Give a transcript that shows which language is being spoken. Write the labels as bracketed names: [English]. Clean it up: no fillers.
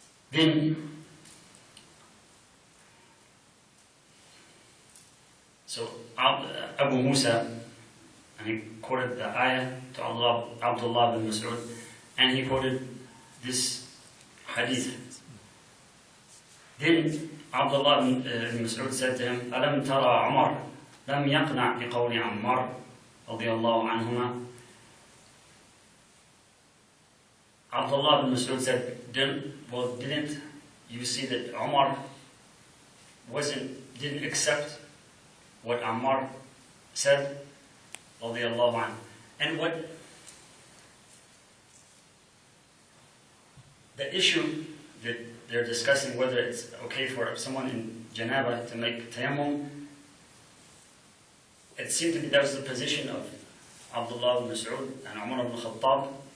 [English] Then, so Abu Musa, and he quoted the ayah to Abdullah bin Mas'ud, and he quoted this hadith. Then Abdullah bin Mas'ud said to him, [Arabic] أَلَمْ تَرَى عُمَرْ لَمْ يَقْنَعْ بِقَوْلِ عَمَّارٍ رضي الله عنهما. [English] Abdullah bin Mas'ud said, didn't you see that Umar didn't accept what Ammar said? [Arabic] رضي الله عنه. [English] And what the issue that they're discussing, whether it's okay for someone in janaba to make tayammum, it seemed to be that was the position of Abdullah ibn Mas'ud and Umar ibn Khattab.